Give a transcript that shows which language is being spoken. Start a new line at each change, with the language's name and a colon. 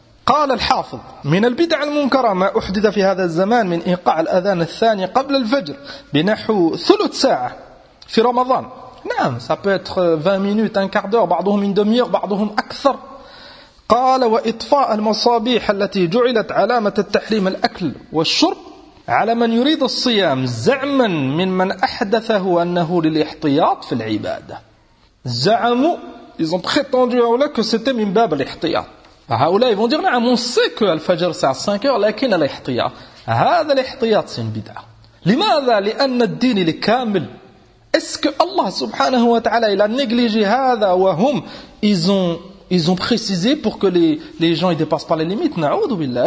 Arabic: قال الحافظ من البدع المنكرة ما أحدث في هذا الزمان من إيقاع الأذان الثاني قبل الفجر بنحو ثلث ساعة في رمضان.
French: نعم, ça peut être 20 minutes, un quart d'heure,
Arabic: بعضهم
French: une demi-heure,
Arabic: بعضهم أكثر. قال وإطفاء المصابيح التي جعلت علامة التحريم الأكل والشرب على من يريد الصيام زعما من من أحدثه أنه للإحتياط في العبادة. زعموا,
French: ils ont prétendu à eux que c'était
Arabic: من باب الإحتياط. هؤلاء
French: ils vont dire نعم, on sait que الفجر c'est à 5 heures,
Arabic: لكن الإحتياط, هذا الإحتياط
French: c'est une بدعة.
Arabic: لماذا؟ لأن الدين الكامل.
French: Est-ce que Allah
Arabic: سبحانه وتعالى
French: il a négligé
Arabic: هذا وهم
French: ils ont précisé pour que les gens ne dépassent pas les limites. Na'oudou billah.